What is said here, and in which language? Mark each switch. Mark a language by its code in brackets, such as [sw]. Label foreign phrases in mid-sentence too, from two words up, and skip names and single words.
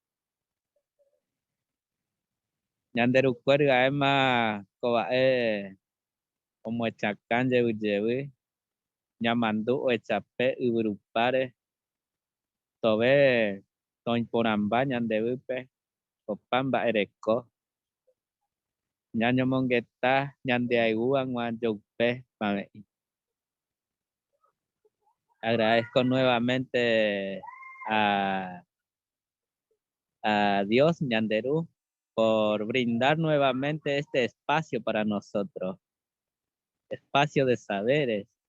[gn] ñanderukuérya'éma kova'e omoechakã jevyjevy ñamandu oechape yvyrupáre tove toiporãmba ñandevýpe opa mba'ereko ñañomongeta ñandeayúgag̃uã joupe pavẽ'i. [es] Agradezco nuevamente a Dios, Ñanderú, por brindar nuevamente este espacio para nosotros, espacio de saberes.